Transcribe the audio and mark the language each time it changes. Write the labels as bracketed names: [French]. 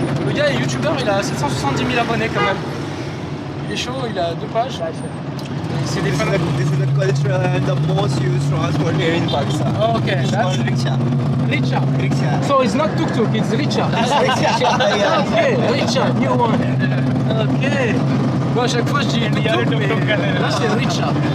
[French] Le gars est youtubeur, il a 770 000 abonnés quand même. Il est chaud, il a 2 pages. Et c'est des fans. [English] This is the culture and the most used transport here in Pakistan. Oh, okay, It's that's called rickshaw. Richa. Rickshaw. So it's not tuk-tuk, it's Richa. Yeah. Ok, Richa, new one. Ok. [French] Bon, à chaque fois je dis tuk-tuk, mais là c'est Richa.